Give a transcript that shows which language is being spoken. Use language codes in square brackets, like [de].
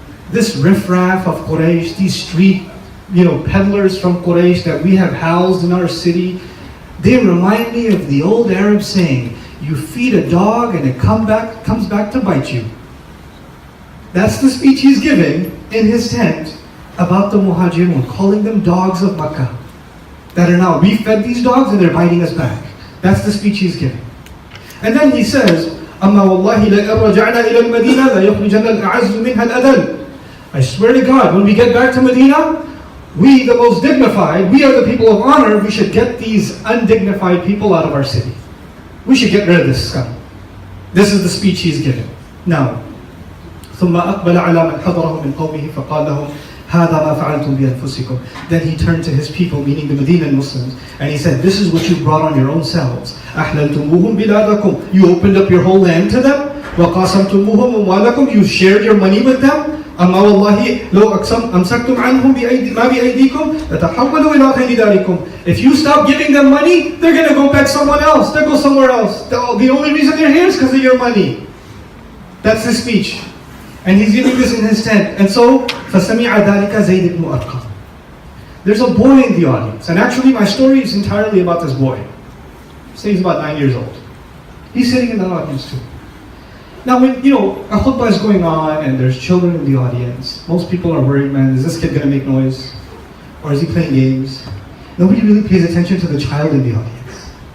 [en] This riffraff of Quraysh, these street peddlers from Quraysh that we have housed in our city, they remind me of the old Arab saying, you feed a dog and it comes back to bite you. That's the speech he's giving in his tent about the Muhajirun, calling them dogs of Makkah. That are now, we fed these dogs and they're biting us back. That's the speech he's giving. And then he says, [ar] أَمَّا وَاللَّهِ لَإِنْ رَجَعْنَا إِلَى الْمَدِينَةِ لَيُخْرِجَنَّ الْأَعَزُّ مِنْهَا الْأَذَلَّ. [en] I swear to God, when we get back to Medina, we, the most dignified, we are the people of honor, we should get these undignified people out of our city. We should get rid of this scum. This is the speech he's giving. Now, [ar] ثُمَّ أَقْبَلَ عَلَى مَنْ حَضَرَهُ مِنْ قَوْمِهِ فَقَالَ لَهُمْ هَذَا مَا فَعَلْتُمْ بِأَنفُسِكُمْ. [en] Then he turned to his people, meaning the Medinan Muslims, and he said, this is what you brought on your own selves. [ar] أَحْلَلْتُمُوهُمْ بِلَادَكُمْ. [en] You opened up your whole land to them. [ar] وَقَاسَمْتُمُوهُمْ أَمْوَالَكُمْ. [en] You shared your money with them. [ar] أما والله لو أمسكتم عنهم ما بأيديكم لتحولوا إلى غير ذلكم. [en] If you stop giving them money, they're going to go back somewhere else. They'll go somewhere else. The only reason they're here is because of your money. That's his speech. And he's giving this in his tent. And so, [ar] فَسَمِعَ ذَلِكَ زَيْدِ بْنُ أَرْقَمَ. [en] There's a boy in the audience. And actually my story is entirely about this boy. Say he's about 9 years old. He's sitting in the audience too. Now, when a khutbah is going on and there's children in the audience, most people are worried, man, is this kid gonna make noise? Or is he playing games? Nobody really pays attention to the child in the audience.